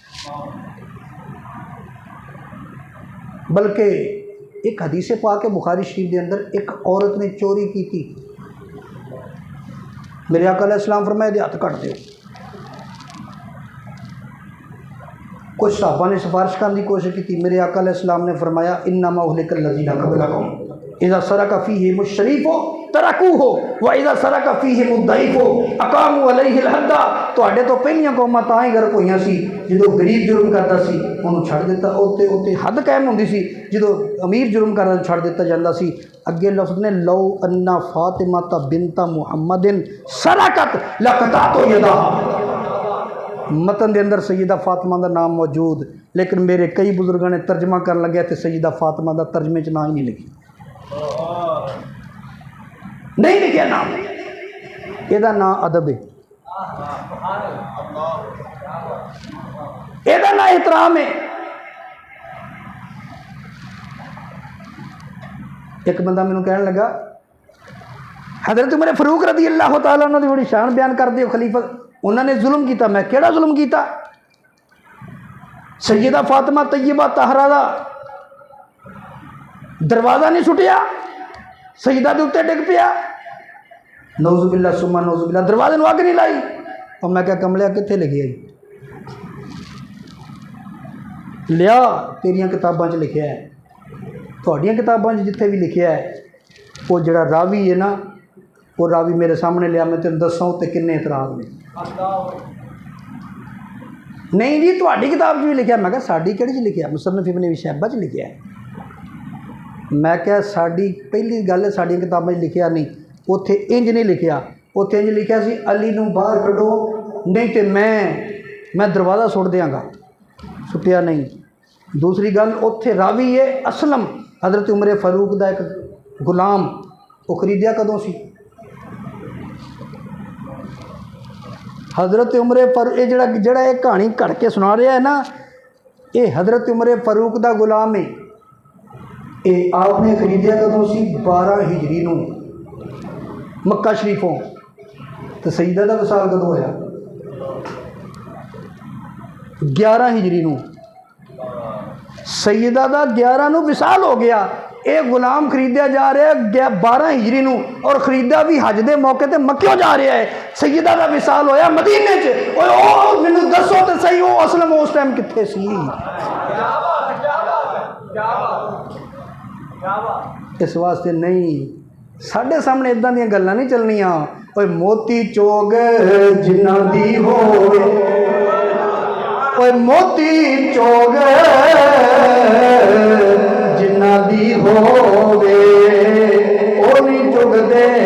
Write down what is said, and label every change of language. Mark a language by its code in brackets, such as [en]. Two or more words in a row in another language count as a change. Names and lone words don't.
[ur] بلکہ ایک حدیث پاک بخاری شریف کے اندر ایک عورت نے چوری کی تھی. [pa] میرے آقا [ar] عليه السلام [pa] فرمائے ہتھ کٹ دو. [ur] کچھ صحابہ نے سفارش کرنے کی کوشش کی. میرے آقا [ar] عليه السلام [ur] نے فرمایا [ar] إنما أهلك الذين قبلكم إذا سرق فيهم الشريف تركوه وإذا سرق فيهم الضعيف أقاموا عليه الحد. [pa] تہاڈے تو پہلیاں قوماں تاں ہی غرق ہوئیاں سی جو غریب جرم کرتا سی انہوں نے چھڈ دتا، اتے اتے حد قائم ہوندی سی. جو امیر جرم کرتا چھڈ دتا جاتا سی. اگے لفظ نے [ar] لو أن فاطمة بنت محمد سرقت لقطعت يدها. [ur] متن کے اندر سیدہ فاطمہ کا نام موجود، لیکن میرے کئی بزرگوں نے ترجمہ کر لگے تو سیدہ فاطمہ کا ترجمے چ نام ہی نہیں لکھا، نہیں لکھا نام. یدا نام ادب ہے، یدا نام احترام ہے. [pa] ایک بندہ مینوں کہنے لگا حضرت عمر فاروق [ar] رضي الله تعالى عنه [pa] دی بڑی شان بیان کر دیو، خلیفہ انہوں نے ظلم کیا۔ میں کیہڑا ظلم کیا? سیدہ فاطمہ طیبہ طاہرہ دا دروازہ نہیں سٹیا، سیدہ کے اتے ڈگ پیا, [ar] نعوذ بالله ثم نعوذ بالله, [pa] دروازے میں اگ نہیں لائی. اور میں کیا کملیا کتھے لکھی ہے؟ لیا تیریاں کتاباں چ لکھیا ہے، تہاڈیاں کتاباں چ جتھے بھی لکھیا ہے. وہ جیہڑا راوی ہے نا، وہ راوی میرے سامنے لیا، میں تیں دساں اتے کنے اعتراض نے. نہیں جی تہاڈی کتاب چ بھی لکھیا. میں کیا ساڈی کیہڑی چ لکھیا? مصنف ابن ابی شیبہ چ لکھیا ہے. میں کیا ساڈی پہلی گل ہے ساڈیاں کتاباں چ لکھیا نہیں، اتھے انج نہیں لکھیا. اتھے انج لکھیا سی علی نوں باہر کڈھو نہیں تو میں دروازہ سٹ دینگا، سٹیا نہیں. دوسری گل اتھے راوی ہے اسلم حضرت عمر فاروق کا ایک غلام، وہ خریدیا کدوں سی? [ur] حضرت عمر فاروق یہ جیہڑا یہ کہانی گھڑ کے سنا رہا ہے نا، یہ حضرت عمر فاروق کا غلام ہے. [pa] یہ آپنے خریدیا کدوں سی؟ 12 ہجری نوں مکہ شریفوں. تو سعیدہ کا وصال کدوں ہویا? 11 ہجری نوں. سعیدہ کا 11 نوں وصال ہو گیا. [ur] یہ غلام خریدا جا رہا ہے 12 ہجری نوں، اور خریدا بھی حج کے موقع پر مکیوں جا رہا ہے. [pa] سعیدہ کا وصال ہویا مدینے چ. مینوں دسو تو صحیح وہ اسلم اس ٹائم کتھے سی؟ اس واسطے نہیں، ساڈے سامنے ایداں دی گلاں نہیں چلنیاں. اوئے موتی چوگ جنہاں دی ہووے، اوئے موتی چوگ جنہاں دی ہووے، او نہیں چگدے